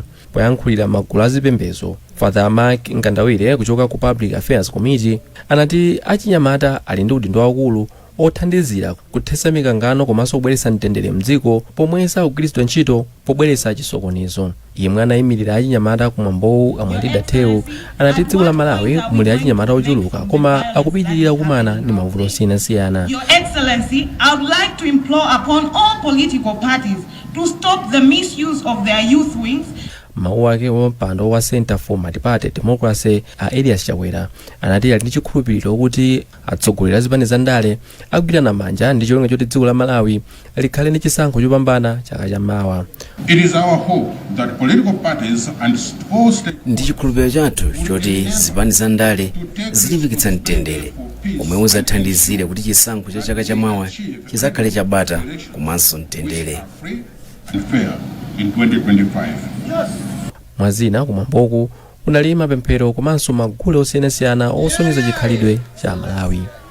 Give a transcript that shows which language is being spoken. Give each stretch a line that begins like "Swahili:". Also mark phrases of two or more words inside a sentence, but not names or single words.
Nyanja: Poyankhulira magulu azipembedzo, Father Mark Ngandawire kuchoka ku Public Affairs Committee anati achinyamata ali ndi udindo wakulu othandizira kuthesa mikangano komanso kubweretsa mtendere mdziko pomwe sakugwiritsidwa ntchito pobweretsa chisokonezo. Yemwe anayimirira achinyamata kumwambowu Amwalida Tewu anati dziko la Malawi muli achinyamata ochuluka koma akupitirira kukumana ndi mavuto osiyanasiyana.
English: Your Excellency, I would like to implore upon all political parties to stop the misuse of their youth wings.
Nyanja: Mawu ake wa mpando wa Center for Multi-Party Democracy a Elias Chakwera anati ali ndi chikhulupiriro kuti atsogoleri a zipani za ndale akugwirana manja ndi cholinga choti dziko la Malawi likhale ndi chisankho chopambana chaka chamawa.
English: It is our hope that political parties and all
Nyanja: ndi chikhulupiriro chathu choti zipani za ndale zilimbikitsa mtendere omwe uzathandizire kuti chisankho cha chaka chamawa chizakhale chabata komanso mtendere.
English: in 2025.
Nyanja: Mwazina kumwamboku kunali mapemphero komanso magule osiyanasiyana osonyeza chikhalidwe cha Malawi.